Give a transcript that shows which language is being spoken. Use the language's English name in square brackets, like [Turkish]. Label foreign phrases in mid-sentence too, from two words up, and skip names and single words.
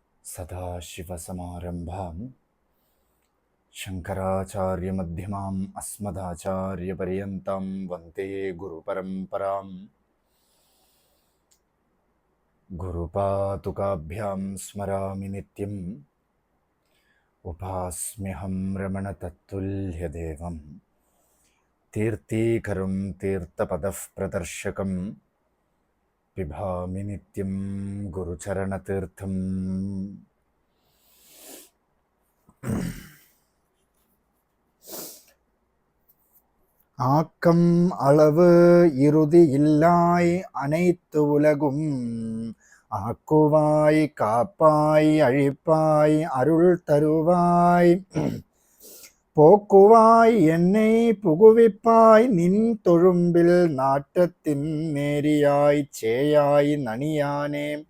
[Sanskrit] सदाशिवसमारम्भां शङ्कराचार्यमध्यमाम् अस्मदाचार्यपर्यन्तां वन्दे गुरुपरम्परां गुरुपादुकाभ्यां स्मरामि नित्यम् उपास्म्यहं रमणतत्तुल्यदेवं तीर्थीकरं तीर्थपदप्रदर्शकं पिबामि नित्यं गुरुचरणतीर्थम्. [Tamil] ஆக்கம் அளவு இறுதி இல்லாய் அனைத்து உலகும் ஆக்குவாய் காப்பாய் அழிப்பாய் அருள் தருவாய் போக்குவாய் என்னை புகுவிப்பாய் நின் தொழும்பில் நாட்டத்தின் நேரியாய் சேயாய் நனியானே